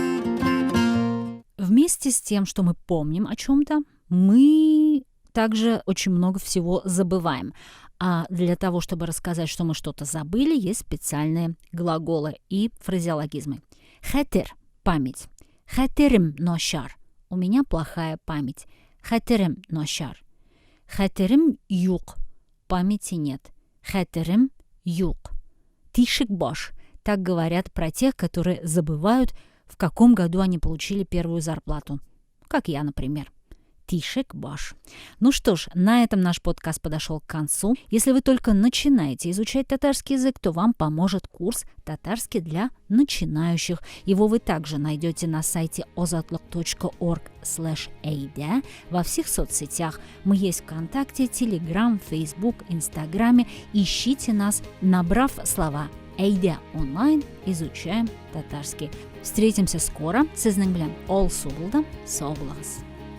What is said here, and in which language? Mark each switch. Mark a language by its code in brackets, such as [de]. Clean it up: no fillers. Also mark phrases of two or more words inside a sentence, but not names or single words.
[ru] Вместе с тем, что мы помним о чем-то, мы также очень много всего забываем. А для того, чтобы рассказать, что мы что-то забыли, есть специальные глаголы и фразеологизмы. [tt] Хәтер – память. Хәтерем ношар. [ru] У меня плохая память. [tt] Хәтерем ношар. Хәтерем юк. [ru] Памяти нет. [tt] Хәтерем юк. Тишек баш. [ru] так говорят про тех, которые забывают, в каком году они получили первую зарплату. Как я, например. [tt] Тишек баш. [ru] Ну что ж, на этом наш подкаст подошел к концу. Если вы только начинаете изучать татарский язык, то вам поможет курс «Татарский для начинающих». Его вы также найдете на сайте ozatlik.org/aida, во всех соцсетях. Мы есть ВКонтакте, Телеграм, Фейсбук, Инстаграме. Ищите нас, набрав слова «Эйдя онлайн», изучаем татарский. Встретимся скоро. [tt] Сезнең белән All Субылда. Сау булыгыз.